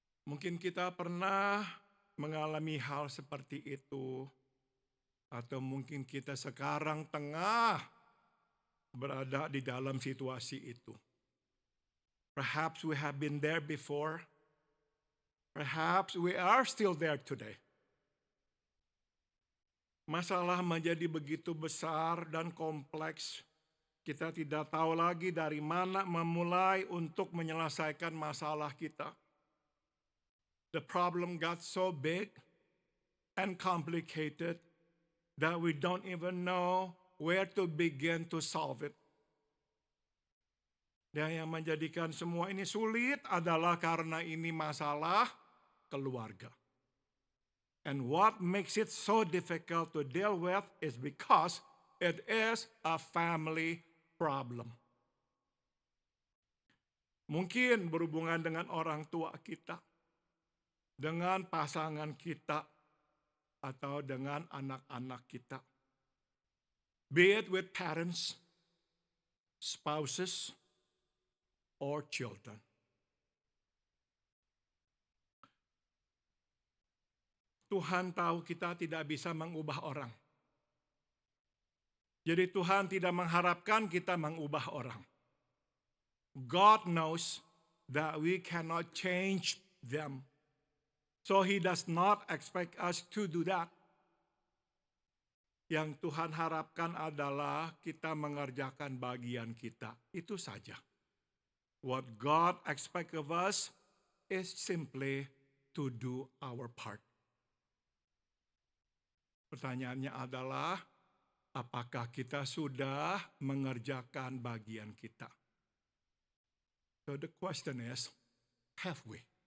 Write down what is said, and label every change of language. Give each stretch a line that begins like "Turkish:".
Indonesian: Mungkin kita pernah mengalami hal seperti itu. Atau mungkin kita sekarang tengah berada di dalam situasi itu.
English: Perhaps we have been there before. Perhaps we are still there today.
Indonesian: Masalah menjadi begitu besar dan kompleks. Kita tidak tahu lagi dari mana memulai untuk menyelesaikan masalah kita.
English: The problem got so big and complicated that we don't even know where to begin to solve it.
Indonesian: Dan yang menjadikan semua ini sulit adalah karena ini masalah keluarga.
English: And what makes it so difficult to deal with is because it is a family problem.
Indonesian: Mungkin berhubungan dengan orang tua kita, dengan pasangan kita, atau dengan anak-anak kita.
English: Be it with parents, spouses, or children.
Indonesian: Tuhan tahu kita tidak bisa mengubah orang. Jadi Tuhan tidak mengharapkan kita mengubah orang.
English: God knows that we cannot change them. So He does not expect us to do that.
Indonesian: Yang Tuhan harapkan adalah kita mengerjakan bagian kita. Itu saja.
English: What God expects of us is simply to do our part.
Indonesian: Pertanyaannya adalah, apakah kita sudah mengerjakan bagian kita?
English: So the question is, have we?